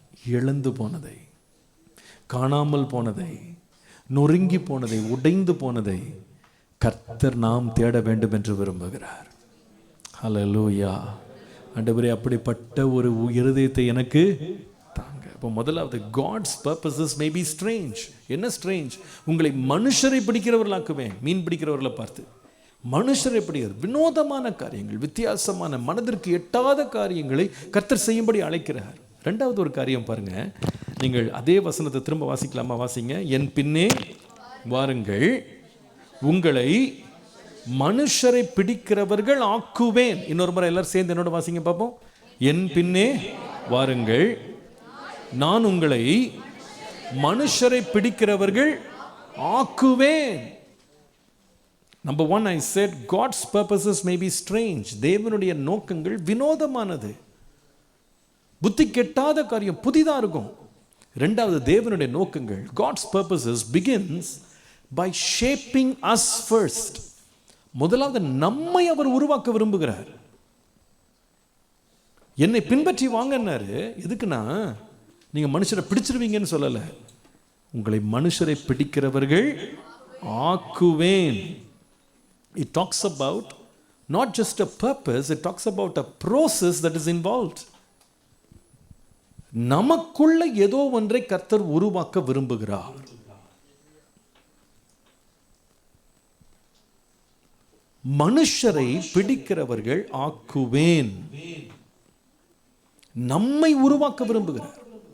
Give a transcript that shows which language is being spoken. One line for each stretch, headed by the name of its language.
Tamil: இழந்து போனதை, காணாமல் போனதை, நொறுங்கி போனதை, உடைந்து போனதை கர்த்தர் நாம் தேட வேண்டும் என்று விரும்புகிறார். ஹல்லேலூயா. ஆண்டவரே, அப்படிப்பட்ட ஒரு இருதயத்தை எனக்கு தாங்க. இப்போ முதலாவது,
English: God's purposes may be strange.
Tamil: என்ன ஸ்ட்ரேஞ்ச்? உங்களை மனுஷரை பிடிக்கிறவர்களாக்குவேன். மீன் பிடிக்கிறவர்களை பார்த்து மனுஷரை பிடிக்கிறது, வினோதமான காரியங்கள், வித்தியாசமான மனதிற்கு எட்டாத காரியங்களை கர்த்தர் செய்யும்படி அழைக்கிறார். ரெண்டாவது ஒரு காரியம் பாருங்க, நீங்கள் அதே வசனத்தை திரும்ப வாசிக்கலாமா? வாசிங்க. என் பின்னே வாருங்கள், உங்களை மனுஷரை பிடிக்கிறவர்கள் ஆக்குவேன். இன்னொரு முறை எல்லாரும் சேர்ந்து என்னோட வாசிங்க பார்ப்போம். என் பின்னே வாருங்கள், நான் உங்களை மனுஷரை பிடிக்கிறவர்கள் ஆக்குவேன்.
English: Number 1, I said God's purposes may be strange.
Tamil: தேவனுடைய நோக்கங்கள் வினோதமானது, புத்தி கெட்டாத காரியம், புதிதா இருக்கும். ரெண்டாவது, தேவனுடைய நோக்கங்கள்,
English: God's purposes begins by shaping us first.
Tamil: முதலாவது நம்மை அவர் உருவாக்க விரும்புகிறார். என்னை பின்பற்றி வாங்கன்னாரு. எதுக்குன்னா, நீங்க மனுஷரை பிடிச்சிருவீங்கன்னு சொல்லல, உங்களை மனுஷரை பிடிக்கிறவர்கள் ஆக்குவேன்.
English: It talks about not just a purpose, it talks about a process that is involved.
Tamil: நமக்குள்ள ஏதோ ஒன்றை கர்த்தர் உருவாக்க விரும்புகிறார். மனுஷரை பிடிக்கிறவர்கள் ஆக்குவேன். நம்மை உருவாக்க விரும்புகிறார்.